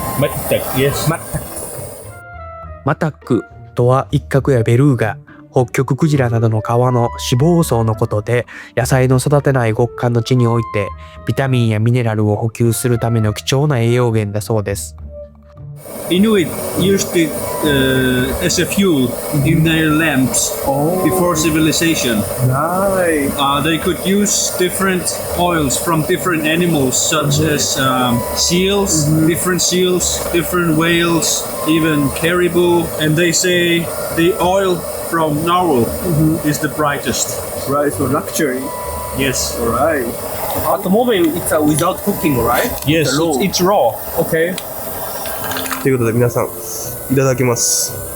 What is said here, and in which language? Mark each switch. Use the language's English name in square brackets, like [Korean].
[Japanese] マタック、 [English] yes。 [Japanese] マタック。マタックとはイッカクやベルーガ、北極クジラなどの川の脂肪層のことで、野菜の育てない極寒の地においてビタミンやミネラルを補給するための貴重な栄養源だそうです。 [English] Inuit used it as a fuel in their lamps before civilization. Nice. They could use different oils from different animals, such as seals, different seals, different whales, even caribou. And they say the oil from narwhal is the brightest. Right, so luxury. Yes. Alright. At the moment, it's without cooking, right? Yes, it's raw. Okay. [Japanese] ということで皆さん、いただきます。